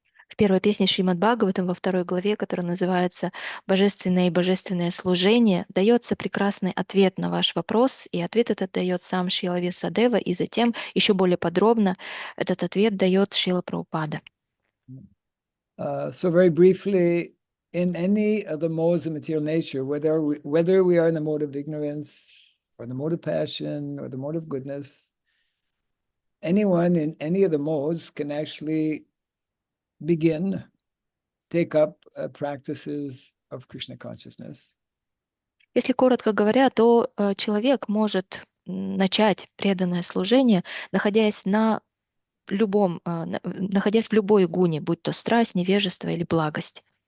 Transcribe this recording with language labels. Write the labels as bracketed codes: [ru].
[ru] В первой песне Шримад Бхагаватам, во второй главе, которая называется «Божественное и божественное служение», дается прекрасный ответ на ваш вопрос, и ответ этот дает сам Шрила Вьясадева, и затем еще более подробно этот ответ дает Шрила Прабхупада. [en] So very briefly, in any of the modes of material nature, whether we are in the mode of ignorance, or the mode of passion, or the mode of goodness, anyone in any of the modes can actually take up practices of Krishna consciousness. [ru] Если коротко говоря, то человек может начать преданное служение, находясь находясь в любой гуне, будь то страсть, невежество или благость.